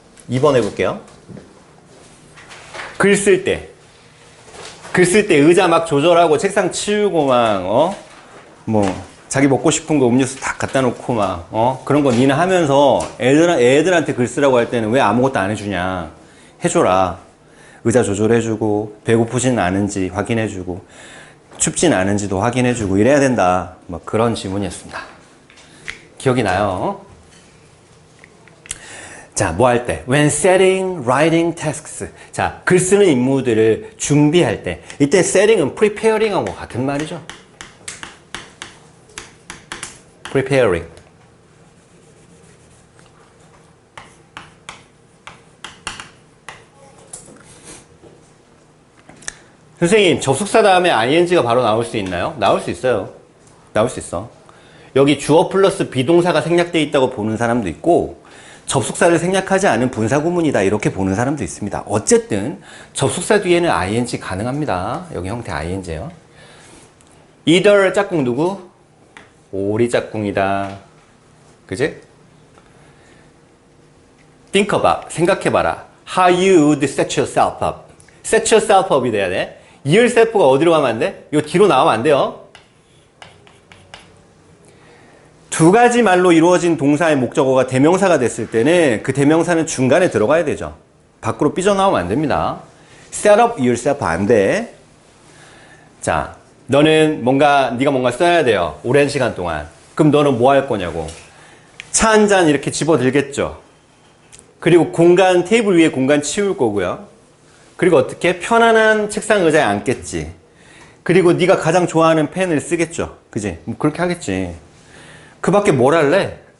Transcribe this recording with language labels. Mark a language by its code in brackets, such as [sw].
[ko] 2번 해볼게요. 글 쓸 때 의자 막 조절하고 책상 치우고 막 자기 먹고 싶은 거 음료수 다 갖다 놓고 막 그런 거 니는 하면서 애들한테 글 쓰라고 할 때는 왜 아무것도 안 해주냐. 해줘라. 의자 조절해주고 배고프진 않은지 확인해주고 춥진 않은지도 확인해주고 이래야 된다. 뭐 그런 질문이었습니다. 기억이 나요? 자, 뭐 할 때? [en] When setting, writing tasks. [ko] 자, 글 쓰는 임무들을 준비할 때. 이때 setting은 preparing하고 같은 말이죠. [en] preparing. [ko] 선생님, 접속사 다음에 ing가 바로 나올 수 있나요? 나올 수 있어요. 나올 수 있어. 여기 주어 플러스 비동사가 생략되어 있다고 보는 사람도 있고 접속사를 생략하지 않은 분사구문이다 이렇게 보는 사람도 있습니다. 어쨌든 접속사 뒤에는 ing 가능합니다. 여기 형태 ing예요. either 짝꿍 누구? 오리 짝꿍이다. 그지? [en] think about, [ko] 생각해봐라. [en] How you would set yourself up. set yourself up [ko] 이 돼야 돼. yourself가 어디로 가면 안 돼? 이거 뒤로 나오면 안 돼요. 두 가지 말로 이루어진 동사의 목적어가 대명사가 됐을 때는 그 대명사는 중간에 들어가야 되죠. 밖으로 삐져나오면 안 됩니다. [en] set up yourself [ko] 안 돼. 자, 너는 네가 뭔가 써야 돼요. 오랜 시간 동안. 그럼 너는 뭐 할 거냐고. 차 한 잔 이렇게 집어 들겠죠. 그리고 테이블 위에 공간 치울 거고요. 그리고 어떻게? 편안한 책상 의자에 앉겠지. 그리고 네가 가장 좋아하는 펜을 쓰겠죠. 그지? 뭐 그렇게 하겠지. 그 밖에 뭘 할래?